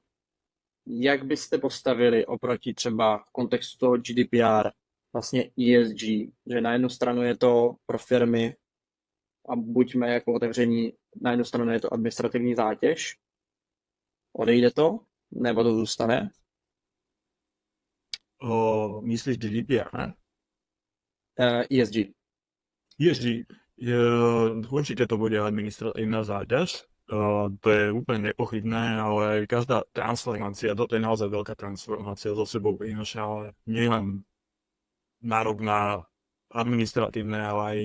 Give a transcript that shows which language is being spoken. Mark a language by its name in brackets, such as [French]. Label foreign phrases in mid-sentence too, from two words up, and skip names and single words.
[Czech] Jak byste postavili oproti třeba v kontextu toho GDPR vlastně ESG, že na jednu stranu je to pro firmy a buďme jako otevření, na jednu stranu je to administrativní zátěž, odejde to, nebo to zůstane? Myslíš GDPR? ESG. ESG. [Slovak] Určite to bude administratívna záťaž. To je úplne nepochybné, ale každá transformácia, toto je naozaj veľká transformácia, so sebou prináša nielen nárok na administratívne, ale aj